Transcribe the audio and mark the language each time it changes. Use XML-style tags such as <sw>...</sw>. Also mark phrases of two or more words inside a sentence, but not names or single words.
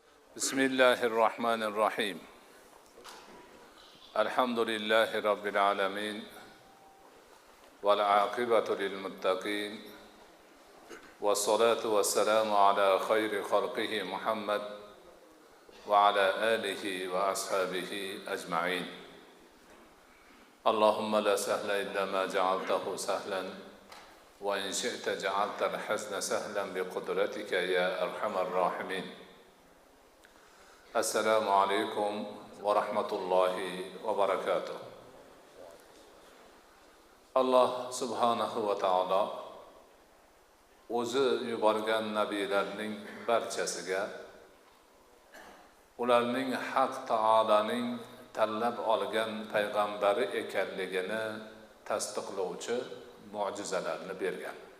<ar>بسم الله الرحمن الرحيم الحمد لله رب العالمين والعاقبة للمتقين والصلاة والسلام على خير خلقه محمد وعلى آله وأصحابه أجمعين اللهم لا سهل إلا ما جعلته سهلا وإن شئت جعلت الحزن سهلا بقدرتك يا أرحم الراحمين السلام عليكم ورحمة الله وبركاته.</ar> <uz>Allah</uz> <ar>سبحانه وتعالى</ar> <uz>o'zi yuborgan nabiylarning barchasiga ularning Haq taolaning tanlab olgan payg'ambari ekanligini tasdiqlovchi mo'jizalarni bergan.</uz>